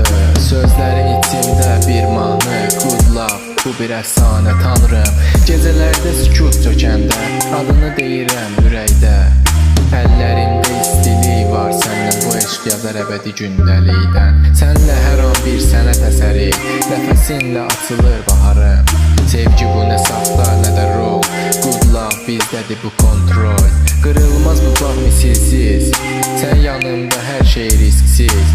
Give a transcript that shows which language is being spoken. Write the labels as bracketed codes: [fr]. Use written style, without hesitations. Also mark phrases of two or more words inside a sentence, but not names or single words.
[az] Sözlərin içimdə bir mahnı, [en] good love, [az] bu bir əfsanə tanrım. Gecələrdə sükut çökəndə, adını deyirəm ürəkdə. Əllərimdə istilik var, səndən bu eşq yazar əbədi gündəlikdən. Sənlə hər an bir sənət əsəri, nəfəsinlə açılır baharım. Sevgi bu nə saxta, nə də rol, [en] good love [az] bizdədir bu kontrol. Qırılmaz bu bağ misilsiz, sən yanımda hər şey risksiz.